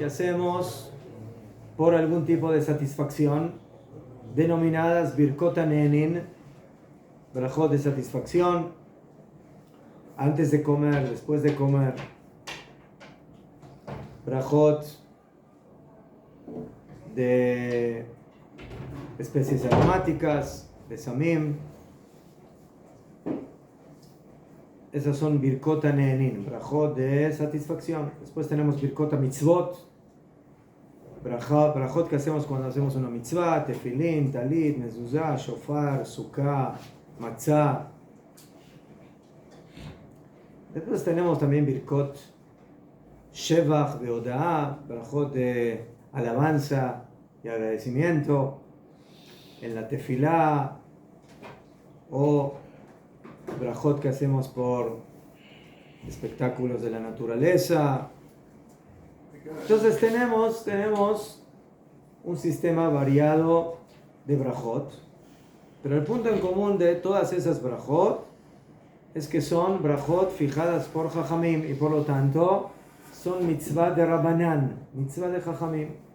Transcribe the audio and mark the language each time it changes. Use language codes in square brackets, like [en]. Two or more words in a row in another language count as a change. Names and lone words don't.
[es] hacemos por algún tipo de satisfacción, denominadas [he] ברכות הנהנין, [es] brajot de satisfacción, antes de comer, después de comer, brajot de especies aromáticas, de samim. Esas son [he] ברכות הנהנין, [es] brajot de satisfacción. Después tenemos [he] ברכות המצוות, [es] brajot que hacemos cuando hacemos una mitzvah, tefilín, talit, mezuzah, shofar, sukkah, matzah. Después tenemos también [he] ברכות שבח והודאה, [es] brajot de alabanza y agradecimiento en la tefilá, o brajot que hacemos por espectáculos de la naturaleza. Entonces tenemos un sistema variado de brajot, pero el punto en común de todas esas brajot es que son brajot fijadas por Jajamim y por lo tanto son mitzvah de Rabbanan, mitzvah de Jajamim.